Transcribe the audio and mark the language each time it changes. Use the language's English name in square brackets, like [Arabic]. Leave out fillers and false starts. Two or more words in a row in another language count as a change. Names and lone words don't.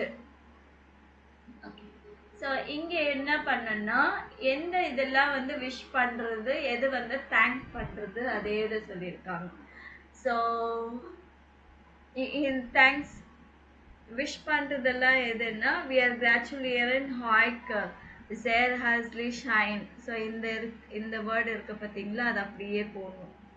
[Tamil] ஓகே. ஸோ இங்கே என்ன பண்ணணும்னா எந்த இதெல்லாம் வந்து விஷ் பண்ணுறது, எது வந்து தேங்க் பண்ணுறது, அதே இதை சொல்லியிருக்காங்க. ஸோ தேங்க்ஸ் விஷ் பண்ணுறதெல்லாம் எதுன்னா [English] we are [German] gratulieren euch sehr herzlich ein. [Tamil] ஸோ இந்த வேர்டு இருக்கு பார்த்தீங்களா, அது அப்படியே போகணும்.